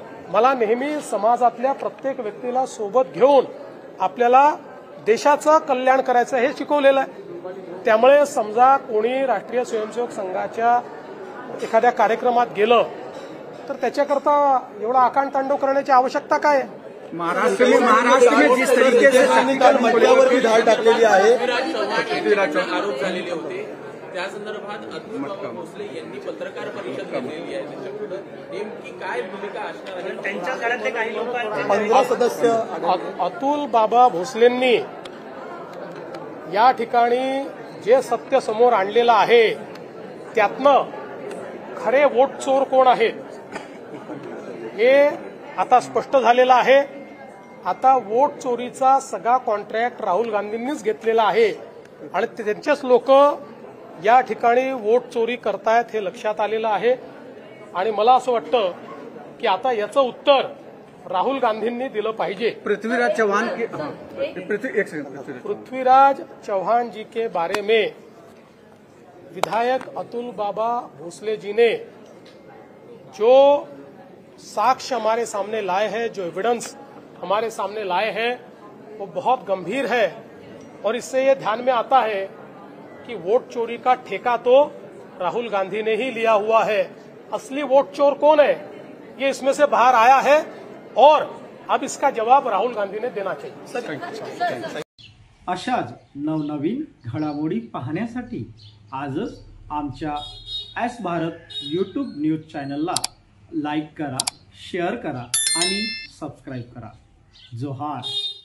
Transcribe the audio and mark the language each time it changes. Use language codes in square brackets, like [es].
[mr] मला नेहमी समाजातल्या प्रत्येक व्यक्तीला सोबत घेऊन आपल्याला देशाचं कल्याण करायचं हे शिकवलेलं आहे. त्यामुळे समजा कोणी राष्ट्रीय स्वयंसेवक संघाच्या एखाद्या कार्यक्रमात गेलं तर त्याच्याकरता एवढा आकांडतांडव करण्याची आवश्यकता काय आहे? [hi] महाराष्ट्र में जिस तरीके से [mr] काल मंडळावरती धाड टाकलेली आहे. पृथ्वीराज चव्हाण आरोप झालेले होते, त्या संदर्भात अतुल बाबा भोसले यांनी पत्रकार परिषद घेतलेली आहे. त्याच्यापुढे नेमकी काय भूमिका असणार आहे? त्यांच्या घरातले काही लोक 15 सदस्य अतुल बाबा भोसलेंनी या ठिकाणी जे सत्य समोर आणलेलं आहे त्यातनं खरे वोट चोर कोण आहेत हे आता स्पष्ट झालेलं आहे. आता वोट चोरीचा सगळा कॉन्ट्रॅक्ट राहुल गांधींनीच घेतलेला आहे आणि त्यांचेच लोक या ठिकाणी वोट चोरी करतायत हे लक्षात आलेलं आहे. आणि मला असं वाटतं की आता याचं उत्तर राहुल गांधींनी दिलं पाहिजे. [hi] पृथ्वीराज चौहान के पृथ्वीराज चौहान जी के बारे में विधायक अतुल बाबा भोसले जी ने जो साक्ष्य हमारे सामने लाए हैं, जो एविडेंस हमारे सामने लाए हैं, वो बहुत गंभीर है. और इससे ये ध्यान में आता है कि वोट चोरी का ठेका तो राहुल गांधी ने ही लिया हुआ है. असली वोट चोर कौन है ये इसमें से बाहर आया है और अब इसका जवाब राहुल गांधी ने देना चाहिए. [mr] अशाच नवनवीन घडामोडी पाहण्यासाठी आजच आमच्या एस भारत यूट्यूब न्यूज चॅनलला लाईक करा, शेअर करा आणि सबस्क्राईब करा. जोहार.